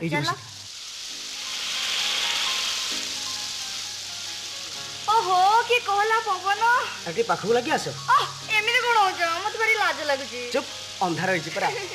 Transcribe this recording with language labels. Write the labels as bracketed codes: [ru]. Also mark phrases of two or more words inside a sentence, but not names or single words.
[or] ଓହୋ କି କହିଲା ପବନ ଆଗେ ପାଖୁ ଲଗି ଆସ ଏମିତି କୋଣ ହୋ ଯା ମତ ବଡ଼ି ଲାଜ ଲାଗୁଛି ଚୁପ ଅନ୍ଧାର ହେଉଛି ପରା